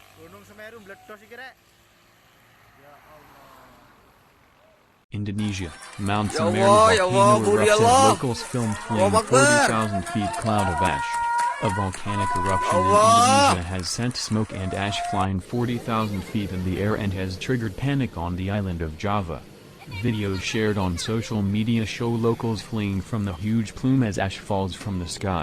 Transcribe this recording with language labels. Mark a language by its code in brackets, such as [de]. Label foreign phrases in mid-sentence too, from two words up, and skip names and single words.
[jv] Gunung Semeru meledos iki rek. [ar] يا الله. [en] Indonesia, Mount Semeru volcano erupts as locals film fleeing 40,000 feet cloud of ash. A volcanic eruption in Indonesia has sent smoke and ash flying 40,000 feet in the air and has triggered panic on the island of Java. Videos shared on social media show locals fleeing from the huge plume as ash falls from the sky.